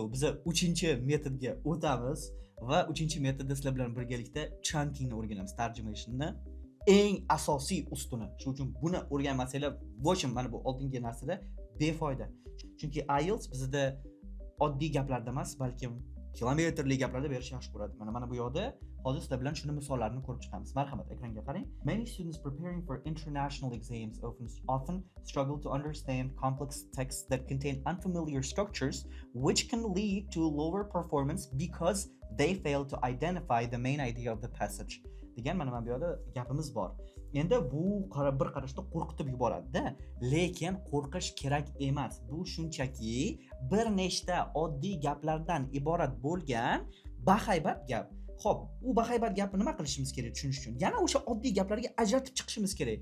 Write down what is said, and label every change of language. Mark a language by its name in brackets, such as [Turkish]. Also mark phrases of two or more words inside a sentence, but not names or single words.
[Uzbek] Biz 3-metodga o'tamiz va 3-metodda sizlar bilan birgalikda chunkingni o'rganamiz, tarjimashni eng asosiy ustuni. Shuning uchun buni o'rganmasanglar, bo'shim mana bu oldingi narsada befoyda. Chunki IELTS bizda oddiy gaplarda emas, balkim kilometrli gaplarda berish yaxshi ko'radi. Mana bu yoqda hozir sizlar bilan shuni misollarni ko'rib chiqamiz. Marhamat, ekranga qarang. [English] Many students preparing for international exams often struggle to understand complex texts that contain unfamiliar structures, which can lead to lower performance because they fail to identify the main idea of the passage. [Uzbek] Degan mana bu yoqda gapimiz bor. Endi bu bir qarashda qo'rqitib yuboradi-da, lekin qo'rqish kerak emas. Bu shunchaki bir nechta oddiy gaplardan iborat bo'lgan bahaybat gap. Xo'p, u bahaybat gapni nima qilishimiz kerak tushunish uchun? Yana o'sha oddiy gaplarga ajratib chiqishimiz kerak.